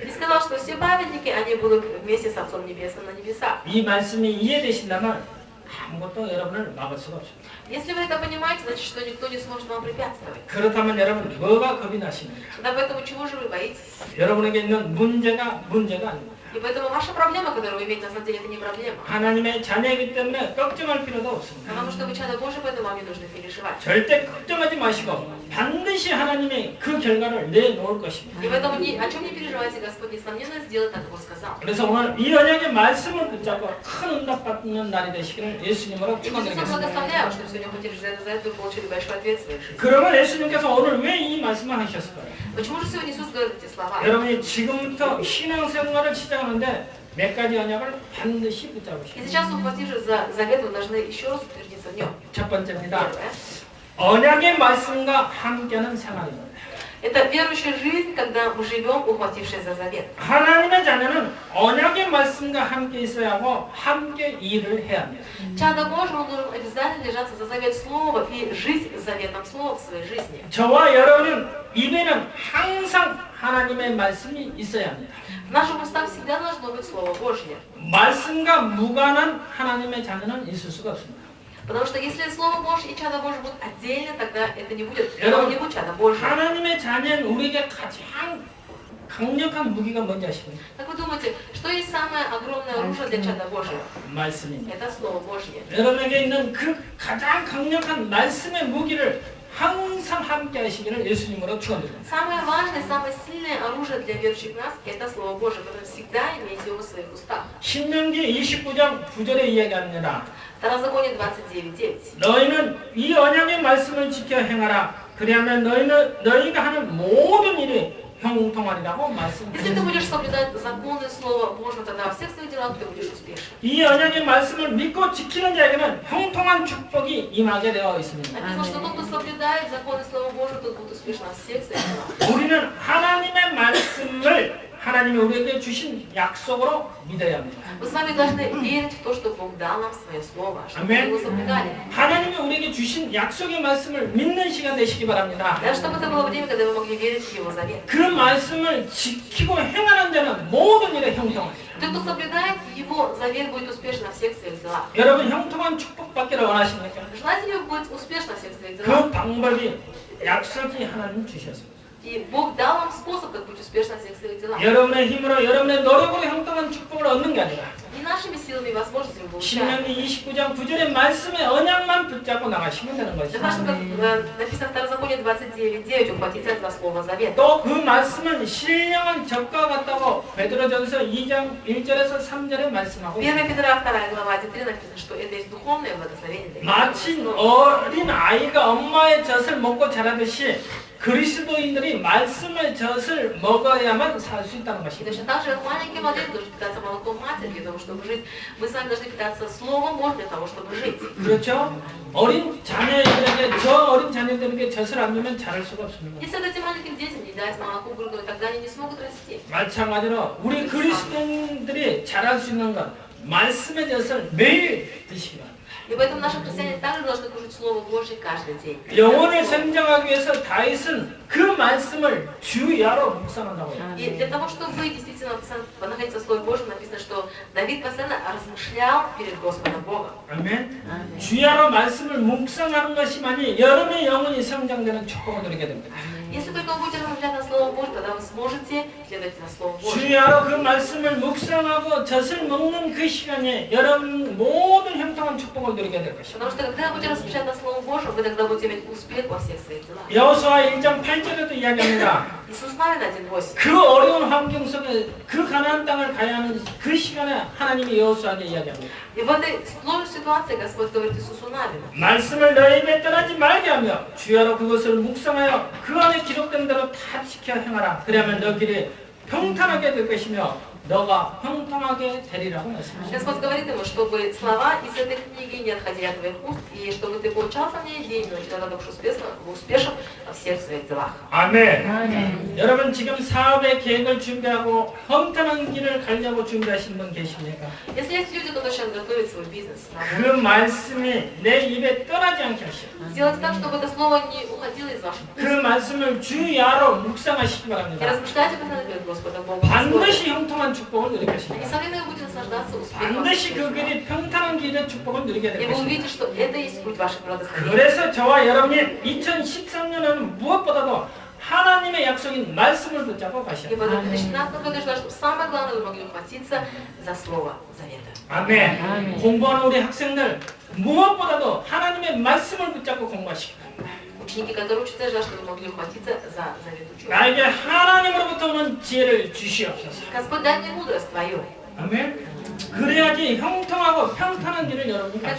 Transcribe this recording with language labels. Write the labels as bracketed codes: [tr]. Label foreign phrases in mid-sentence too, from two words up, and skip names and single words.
[ru] И сказал, что все праведники, они будут вместе с Отцом Небесным на небесах. [ko] 이 말씀이 이해되신다면 아무것도 여러분을 막을 수가 없습니다. [ru] Если вы это понимаете, значит, что никто не сможет вам препятствовать. [ko] 그렇다면 여러분 뭐가 겁이 나십니까? [ru] Да поэтому чего же вы боитесь? [ko] 여러분에게 있는 문제가 아닙니다. [ru] И поэтому ваша проблема, которую вы имеете, на самом деле, это не проблема. [ko] 하나님의 자녀이기 때문에 걱정할 필요도 없습니다. [ru] Потому что вы чадо Божие, поэтому вам не нужно переживать. [ko] 절대 걱정하지 마시고 반드시 하나님이 그 결과를 내놓을 것입니다. [ru] И поэтому о чем не переживайте, Господь, несомненно, сделает так, как Он сказал. [ko] 그래서 오늘 이 언약의 말씀을 붙잡고 큰 응답 받는 날이 되시기를 예수님으로 [ru] И Иисусом [ko] 축원드리겠습니다. [ru] благословляю, что сегодня хотели за это вы получили большой ответ в своей жизни. [ko] 그러면 예수님께서 오늘 왜 이 말씀을 하셨을까요? [ru] Почему же сегодня Иисус говорит эти слова? [ko] 여러분이 지금부터 신앙생활을 시작하는데 몇 가지 언약을 반드시 [ru] И [ko] 붙잡으시오. [ru] сейчас, ухватившись за завет, вы должны еще раз утвердиться в нем. [ko] 첫 번째입니다. [ru] Первое. [ko] 언약의 말씀과 함께하는 생활입니다. [ru] Это верующая жизнь, когда мы живем, ухватившись за завет. [ko] 하나님의 자녀는 언약의 말씀과 함께 있어야 하고 함께 일을 해야 합니다. [ru] Чадо Божие, он должен обязательно держаться за завет Слова и жить заветом Слова в своей жизни. [ko] 저와 여러분은 입에는 항상 하나님의 말씀이 있어야 합니다. [ru] В наших устах всегда должно быть Слово Божье. [ko] 말씀과 무관한 하나님의 자녀는 있을 수가 없습니다. [ru] Потому что если Слово Божье и чадо Божье будут отдельно, тогда это не будет чадо Божье. [ko] 하나님의 자녀는 우리에게 가장 강력한 무기가 뭔지 아십니까? [ru] Как вы думаете, что есть самое огромное оружие для чадо Божьего? [ko] 말씀입니다. [ru] Это Слово Божье. [ko] 여러분에게 있는 그 가장 강력한 말씀의 무기를 항상 함께 하시기를 예수님으로 축원드립니다. [ru] Самое важное, самое сильное оружие для верующих нас – это Слово Божие, которое всегда имеете его в своих устах. [ko] 신명기 29장 9절에 이야기합니다. [ru] Второзаконие 29:9. [ko] 너희는 이 언약의 말씀을 지켜 행하라. 그리하면 너희가 하는 모든 일이 형통하리라고 말씀합니다. [ru] Если ты будешь соблюдать законы Слова Божьего, тогда во всех своих делах ты будешь успешен. [ko] 이 언약의 말씀을 믿고 지키는 자에게는 형통한 축복이 임하게 되어 있습니다. [ru] Написано, что тот, кто соблюдает законы Слова Божьего, тот будет успешен во всех своих делах. [ko] 우리는 하나님의 말씀을 하나님이 우리에게 주신 약속으로 믿어야 합니다. [ru] Мы с вами должны верить в то, что Бог дал нам свое Слово, чтобы мы [ko] 아멘. [ru] его соблюдали. [ko] 하나님이 우리에게 주신 약속의 말씀을 믿는 시간 되시기 바랍니다. [ru] Да, чтобы это было время, когда вы могли верить в Его завет. [ko] 그 말씀을 지키고 행하는 자는 모든 일에 형통합니다. [ru] Тот, кто соблюдает Его завет, будет успешен во всех своих делах. [ko] 여러분 형통한 축복 받기를 원하십니까? [ru] Желаете ли вы быть успешны во всех своих [ko] 그 [ru] делах? [ko] 방법이 약속이 하나님 주셨습니다. [ru] И Бог дал вам способ, как быть успешным во всех своих делах. [ko] 여러분의 힘으로 여러분의 노력으로 형통한 축복을 얻는 게 아니라 [ru] Не нашими силами и возможностями получаем. [ko] 신명기 29장 9절의 말씀의 언약만 붙잡고 나가시면 되는 [ru] Для [ko] 것이죠. [ru] того, чтобы написано в Второзаконие 29:9, ухватиться за слово завет. [ko] 또 그 말씀은 신령한 적과 같다고 베드로전서 2장 1절에서 3절에 말씀하고 [ru] 1 Петра 2 глава 1-3 написано, что это есть духовное благословение для [ko] 마치 [ru] верующих. [ko] 어린 아이가 엄마의 젖을 먹고 자라듯이 그리스도인들이 말씀의 젖을 먹어야만 살 수 있다는 [ru] И [ko] 것입니다. [ru] точно так же маленький младенец должен питаться молоком матери для того, чтобы жить. Мы с вами должны питаться Словом Божьим для того, чтобы жить. [ko] 그렇죠? 어린 자녀들에게 저 어린 자녀들에게 젖을 안 주면 자랄 수가 없습니다. [ru] Если этим маленьким детям не дать молоко, грудь, тогда они не смогут расти. [ko] 마찬가지로 우리 그리스도인들이 자랄 수 있는 것 말씀의 젖을 매일 드시기 바랍니다. [ru] И поэтому наши христиане также должны кушать Слово Божье каждый день. [ko] 영혼을 성장하기 위해서 다윗은 그 말씀을 주야로 묵상한다고 해요. [ru] И для того, чтобы действительно находиться в Слове Божьем, написано, что Давид постоянно размышлял перед Господом Богом. [ko] 아멘. 주야로 말씀을 묵상하는 것이만이 여러분의 영혼이 성장되는 축복을 누리게 됩니다. [ru] Если только вы будете размышлять на Слово Божье, тогда вы сможете следовать на Слово Божье. [ko] 주야로 그 말씀을 묵상하고 젖을 먹는 그 시간에 여러분 모든 형통한 축복을 누리게 될 것입니다. [ru] Потому что когда вы будете размышлять на Слово Божье, вы тогда будете иметь успех во всех своих делах. [ko] 여호수아 1장 8절에도 이야기합니다. [ru] Иисус Навин 1:8. [ko] 그 어려운 환경 속에 그 가나안 땅을 가야 하는 그 시간에 하나님이 여호수아에게 이야기합니다. [ru] И в этой сложной ситуации Господь говорит Иисусу Навину: [ko] 말씀을 너희 입에 떠나지 말게 하며 주야로 그것을 묵상하여 그 안에 기록된 대로 다 지켜 행하라. 그러면 너 길이 평탄하게 될 것이며 너가 형통하게 되리라고 말씀하십니다. [ru] Господь говорит ему, чтобы слова из этой книги не отходили от твоих уст, и чтобы ты получался в ней день и ночь, тогда ты будешь успешен во всех своих делах. [ko] 아멘. 여러분 지금 사업의 계획을 준비하고 형통한 길을 가려고 준비하신 분 계십니까? [ru] Если есть люди, которые сейчас готовят свой бизнес, [ko] 그 말씀이 내 입에 떠나지 않게 하시오. [ru] сделайте так, чтобы это слово не уходило из ваших [ko] 그 [ru] уст. [ko] 말씀을 주야로 묵상하시기 [ru] И [ko] 바랍니다. [ru] размышляйте постоянно перед Господом Богом. [ko] 반드시 형통한 축복을 누릴 것입니다. [ru] Несомненно, вы будете наслаждаться успехом. [ko] 반드시 그 길이 평탄한 길의 축복을 누리게 [ru] И [ko] 될 [ru] вы [ko] 것입니다. [ru] увидите, что это есть путь ваших благословений. [ko] 그래서 저와 여러분이 2013년에는 무엇보다도 하나님의 약속인 말씀을 붙잡고 가셔야 [ru] И [ko] 돼요. [ru] в 2017 году я желаю, чтобы самое главное вы могли ухватиться за Слово Завета. [ko] 아멘. 공부하는 우리 학생들 무엇보다도 하나님의 말씀을 붙잡고 공부하시고 [ru] Ученики, которые учатся, я желаю, чтобы вы могли ухватиться за Завет учебы. [ko] 나에게 하나님으로부터 오는 지혜를 주시옵소서. [ru] Господь, дай мне мудрость Твою. [ko] 아멘. 그래야지 형통하고 평탄한 길을 여러분이 가시죠.